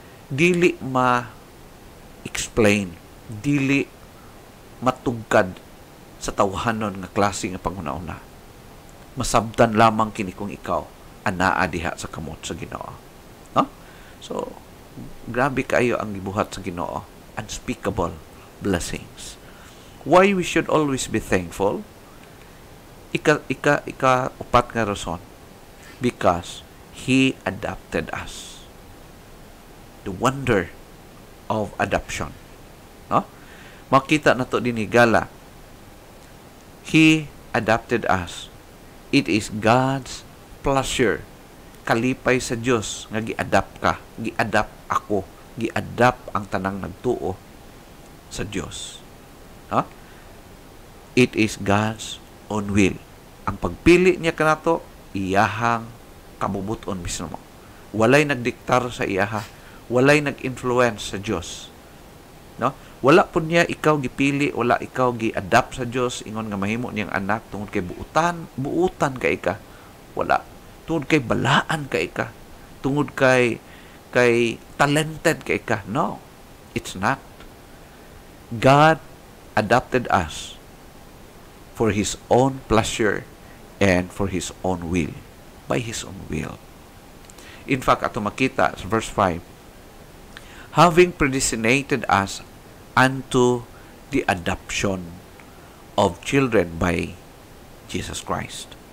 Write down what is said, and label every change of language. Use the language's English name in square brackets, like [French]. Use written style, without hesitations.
[Cebuano] Dili ma-explain, dili matugkad sa tawhanon nga klase nga panguna-una. Masabtan lamang kini kung ikaw anaa diha sa kamot sa Ginoo. No? So, grabe kaayo ang gibuhat sa Ginoo. [English] Unspeakable blessings. Why we should always be thankful? [Cebuano] Upat nga rason. [English] Because He adopted us. The wonder of adoption. No? [Cebuano] Makita na to din higala. [English] He adopted us. It is God's pleasure. [Cebuano] Kalipay sa Dios nga gi-adapt ka, gi-adapt ako, gi-adapt ang tanang nagtuo sa Dios. [English] It is God's own will. [Cebuano] Ang pagpili niya kanato, iyahang kabubuton mismo. Walay nagdiktar sa iyaha, walay nag-influence sa Dios. No? Wala po niya ikaw gipili, wala ikaw gi-adapt sa Dios ingon nga mahimo niyang anak tungod kay buutan kay ka. Wala. Tungod kay balaan kay ka. Tungod kay talented kay ka. [English] No. It's not. God adopted us for His own pleasure and for His own will. By His own will. In fact, [Cebuano] ato makita sa [English] verse 5, having predestinated us unto the adoption of children by Jesus Christ.